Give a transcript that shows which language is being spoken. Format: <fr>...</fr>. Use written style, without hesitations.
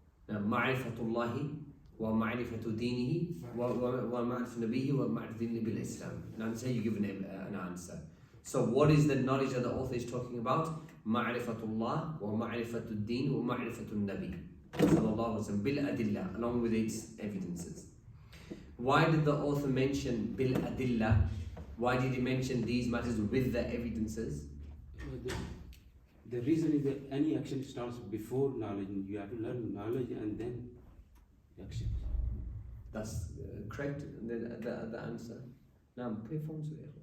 <ar>معرفة الله ومعرفة دينه ومعرفة نبيه ومعرفة دين بالإسلام.</ar> <en>Now say you give an answer. So what is the knowledge that the author is talking about?</en> <ar>معرفة الله ومعرفة الدين ومعرفة النبي صلى الله عليه وسلم بالأدلة,</ar> <en>along with its evidences. Why did the author mention</en> <ar>بالأدلة?</ar> <en>Why did he mention these matters with the evidences? The reason is that any action starts before knowledge. You have to learn knowledge and then action. That's correct. And then the answer. Now, pay phones with</en>